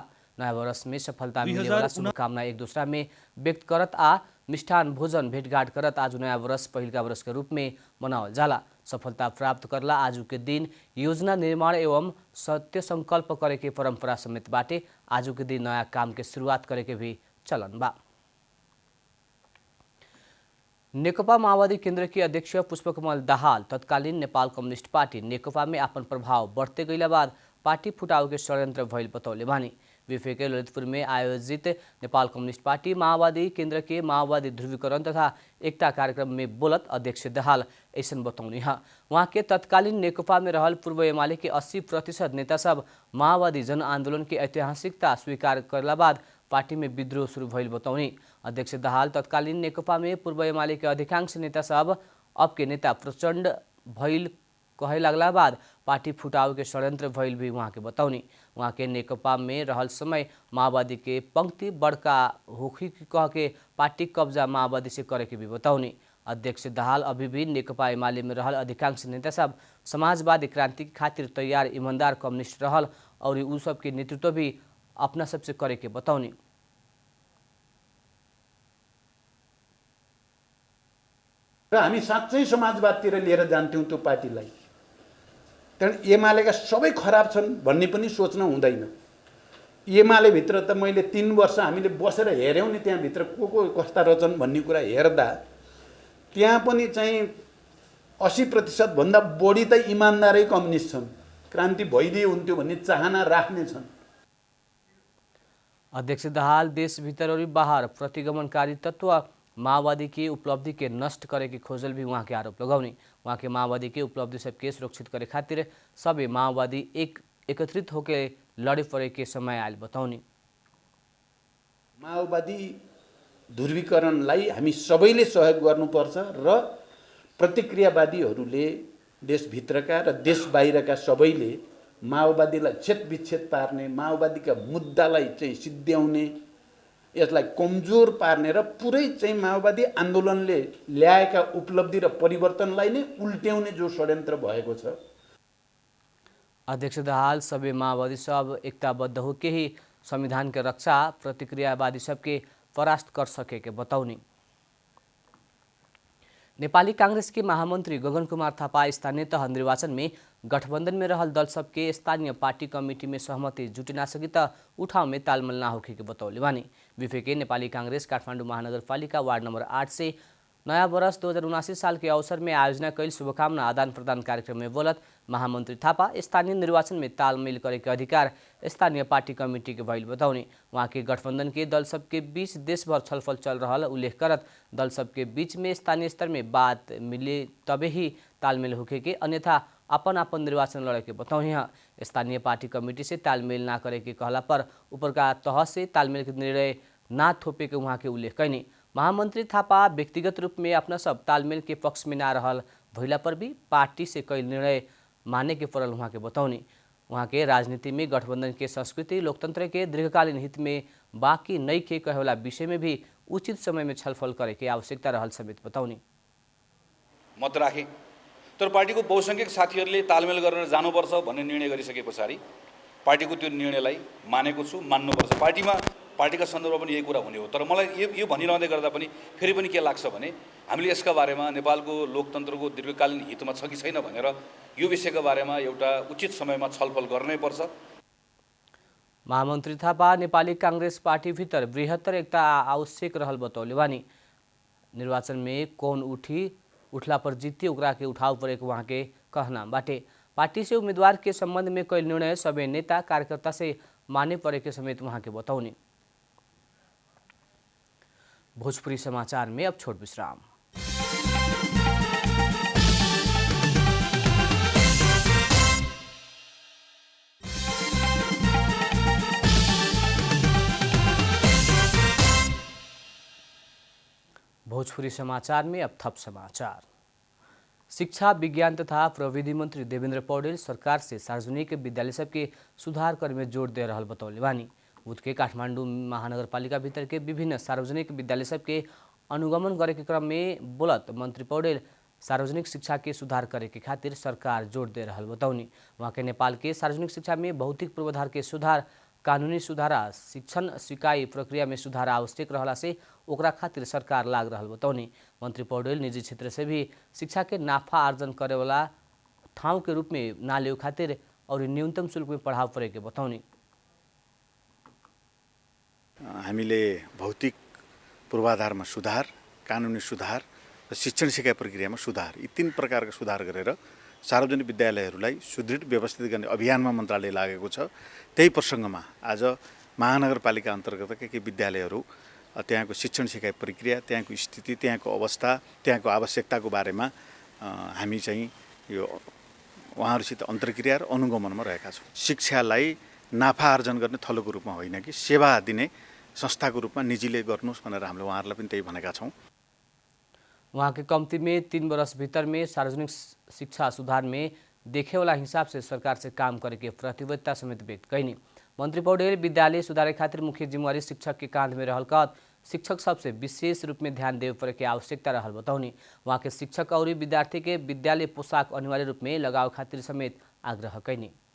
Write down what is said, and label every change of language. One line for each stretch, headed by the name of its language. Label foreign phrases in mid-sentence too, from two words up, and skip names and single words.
Bhojpuri: नया वर्ष में सफलता मिले वाला शुभकामना एक दूसरा में व्यक्त करत आ मिष्ठान भोजन भेंटघाट करत आज नया वर्ष पहिलका वर्ष के रूप में मनावल जाला। सफलता प्राप्त करला आज के दिन योजना निर्माण एवं सत्य संकल्प करे के परंपरा समेत बाटे। आज के दिन नया काम के शुरुआत करे के भी चलन बा। नेकपा माओवादी केन्द्र के अध्यक्ष पुष्पकमल दाहाल तत्कालीन नेपाल कम्युनिस्ट पार्टी नेकपा में अपन प्रभाव बढ़ते गइला बाद पार्टी फुटाव के षड्यंत्र भइल बतौले बानी। विफे के ललितपुर में आयोजित नेपाल कम्युनिस्ट पार्टी माओवादी केन्द्र के माओवादी ध्रुवीकरण तथा एकता कार्यक्रम में बोलत अध्यक्ष दाहाल ऐसन बतौनी है। वहाँ के तत्कालीन नेकपा में रहल पूर्व एमाले के 80% नेता सब माओवादी जन आंदोलन के ऐतिहासिकता स्वीकार करला बाद पार्टी में विद्रोह शुरू भइल बतौनी। अध्यक्ष दाहाल तत्कालीन नेकपा में पूर्व एमाले के अधिकांश नेता सब अब के नेता प्रचंड भइल कहे लगला बाद पार्टी फुटाव के षड्यंत्र भइल भी वहाँ के बतौनी। वहाँ के नेकपा में रहल समय माओवादी के पंक्ति बड़का होखी कह के पार्टी कब्जा माओवादी से करे के भी बतौनी। अध्यक्ष दाहाल अभी भी नेकपा एमाले में रहल अधिकांश नेता सब समाजवादी क्रांति के खातिर तैयार ईमानदार कम्युनिस्ट रहल और उ सब के नेतृत्व भी अपना सबसे करे के बतौनी।
Nepali: र हामी साँच्चै समाजवादतिर लिएर जान्थ्यौँ त्यो पार्टीलाई। तर एमालेका सबै खराब छन् भन्ने पनि सोच्न हुँदैन। एमाले भित्र त मैले 3 वर्ष हामीले बसेर हेर्यौँ नि त्यहाँ भित्र को कस्ता रहेछन् भन्ने कुरा हेर्दा त्यहाँ पनि चाहिँ 80% भन्दा बढी त इमानदारै कम्युनिस्ट छन्। क्रान्ति भइदिए हुन्थ्यो भन्ने चाहना राख्ने छन्।
Bhojpuri: अध्यक्ष दाहाल देश भीतर और बाहर प्रतिगमनकारी तत्व माओवादी की उपलब्धि के नष्ट करे की खोजल भी वहाँ के आरोप लगाउने। वहाँ के माओवादी के उपलब्धि सबके सुरक्षित करे खातिर सबै माओवादी एकत्रित होके लड़े पड़े के समय आयल बतौनी।
Nepali: माओवादी ध्रुवीकरणलाई हामी सबैले सहयोग गर्नुपर्छ र प्रतिक्रियावादीहरूले देशभित्रका र देश बाहिरका सबैले माओवादीलाई छेदविच्छेद पार्ने, माओवादीका मुद्दालाई चाहिँ सिद्ध्याउने, यसलाई कमजोर पार्ने र पुरै चाहिँ माओवादी आन्दोलनले ल्याएका उपलब्धि र परिवर्तनलाई नै उल्ट्याउने जो षड्यन्त्र भएको छ।
Bhojpuri: अध्यक्ष दाहाल सबै माओवादी सब एकताबद्ध होके ही संविधान के रक्षा प्रतिक्रियावादी सबके परास्त कर सके के बतौनी। नेपाली कांग्रेस के महामंत्री गगन कुमार थापा स्थानीय तह निर्वाचन में गठबंधन में रहल दल सबके स्थानीय पार्टी कमेटी में सहमति जुटी ना सकी त उठाव में तालमेल ना होखे के बतौले बानी। विफे के नेपाली कांग्रेस काठमाडौँ महानगरपालिका वार्ड नंबर 8 से नया वर्ष 2079 साल के अवसर में आयोजना कैल शुभकामना आदान प्रदान कार्यक्रम में बोलत महामंत्री थापा स्थानीय निर्वाचन में तालमेल करे के अधिकार स्थानीय पार्टी कमेटी के भइल बतौनी। वहाँ के गठबंधन के दल सबके बीच देश भर छलफल चल रहा उल्लेख करत दल सबके बीच में स्थानीय स्तर में बात मिले तबे ही तालमेल होखे के, अन्यथा अपन निर्वाचन लड़े के बतौनी है। स्थानीय पार्टी कमेटी से तालमेल ना करे के कहला पर ऊपर का तह से तालमेल के निर्णय ना थोपे के वहाँ के उल्लेख कैनी। महामंत्री थापा व्यक्तिगत रूप में अपना सब तालमेल के पक्ष में ना रहल भइला पर भी पार्टी से कई निर्णय माने के पड़ल वहाँ के बतौनी। वहाँ के राजनीति में गठबंधन के संस्कृति लोकतंत्र के दीर्घकालीन हित में बाकी नहीं के कहे वाला विषय में भी उचित समय में छलफल करे के आवश्यकता रहल समेत बताउनी।
Nepali: मत राखे तर पार्टीको बहुसंख्यक साथीहरूले तालमेल गरेर जानुपर्छ भन्ने निर्णय गरिसके पछाडि पार्टीको त्यो निर्णयलाई मानेको छु, मान्नुपर्छ। पार्टीका सन्दर्भमा पनि यही कुरा हुने हो। तर मलाई यो भनिरहँदै गर्दा पनि फेरि पनि के लाग्छ भने हामीले यसका बारेमा नेपालको लोकतन्त्रको दीर्घकालीन हितमा छ कि छैन भनेर यो विषयका बारेमा एउटा उचित समयमा छलफल गर्नै पर्छ।
Bhojpuri: महामन्त्री थापा नेपाली कांग्रेस पार्टी भीतर बृहत्तर एकता आवश्यक रहल बतौले बानी। निर्वाचन में कौन उठला पर जीती ओकरा के उठाव पड़े वहाँ के कहना बाटे। पार्टी से उम्मीदवार के संबंध में कई निर्णय सभी नेता कार्यकर्ता से माने पड़े के समेत वहाँ के बतौनी। भोजपुरी समाचार में अब छोट विश्राम। भोजपुरी समाचार में अब थप समाचार। शिक्षा विज्ञान तथा प्रविधि मंत्री देवेंद्र पौडेल सरकार से सार्वजनिक विद्यालय सबके सुधार करे में जोड़ दे रहल बतौले बानी। बुध के काठमाडौँ महानगरपालिका भीतर के विभिन्न सार्वजनिक विद्यालय सबके अनुगमन करे के क्रम में बोलत मंत्री पौडेल सार्वजनिक शिक्षा के सुधार करे के खातिर सरकार जोड़ दे रहल बतौनी। वहाँ के नेपाल के सार्वजनिक शिक्षा में भौतिक पूर्वाधार के सुधार, कानूनी सुधारा, शिक्षण सिकाई प्रक्रिया में सुधार आवश्यक रहला से ओकरा खातिर सरकार लाग रहल बतौनी। मंत्री पौडेल निजी क्षेत्र से भी शिक्षा के नाफा आर्जन करे वाला ठाउँ के रूप में ना ले खातिर और न्यूनतम शुल्क में पढ़ाव पड़े के बतौनी।
Nepali: हामीले भौतिक पूर्वाधारमा सुधार, कानुनी सुधार र शिक्षण सिकाइ प्रक्रियामा सुधार, यी तीन प्रकारका सुधार गरेर सार्वजनिक विद्यालयहरूलाई सुदृढ व्यवस्थित गर्ने अभियानमा मन्त्रालय लागेको छ। त्यही प्रसङ्गमा आज महानगरपालिका अन्तर्गत के विद्यालयहरू त्यहाँको शिक्षण सिकाइ प्रक्रिया, त्यहाँको स्थिति, त्यहाँको अवस्था, त्यहाँको आवश्यकताको बारेमा हामी चाहिँ यो उहाँहरूसित अन्तर्क्रिया र अनुगमनमा रहेका छौँ। शिक्षालाई नाफा आर्जन गर्ने थलोको रूपमा होइन कि सेवा दिने संस्थाको रूपमा निजीले गर्नुहोस् भनेर हामीले उहाँहरूलाई पनि त्यही भनेका छौँ।
Bhojpuri: वहाँ के कम्ती में 3 वर्ष भीतर में सार्वजनिक शिक्षा सुधार में देखे वाला हिसाब से सरकार से काम करे के प्रतिबद्धता समेत व्यक्त कैनी। मंत्री पौडेल विद्यालय सुधारे खातिर मुख्य जिम्मेवारी शिक्षक के कांध में रहल कहत शिक्षक सबसे विशेष रूप में ध्यान देवे पड़े के आवश्यकता रहल बतौनी। वहाँ के शिक्षक और विद्यार्थी के विद्यालय पोशाक अनिवार्य रूप में लगाव खातिर समेत आग्रह कैनी।